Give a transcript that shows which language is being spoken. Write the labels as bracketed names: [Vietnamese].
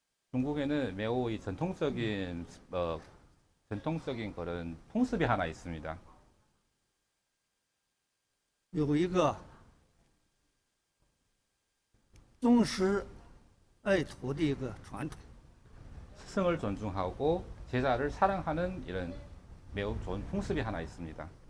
[Korean] 중국에는 매우 이 전통적인 그런 풍습이 하나 있습니다. [Chinese] 有一个宗师爱徒的一个传统。 [Korean] 스승을 존중하고 제자를 사랑하는 이런 매우 좋은 풍습이 하나 있습니다.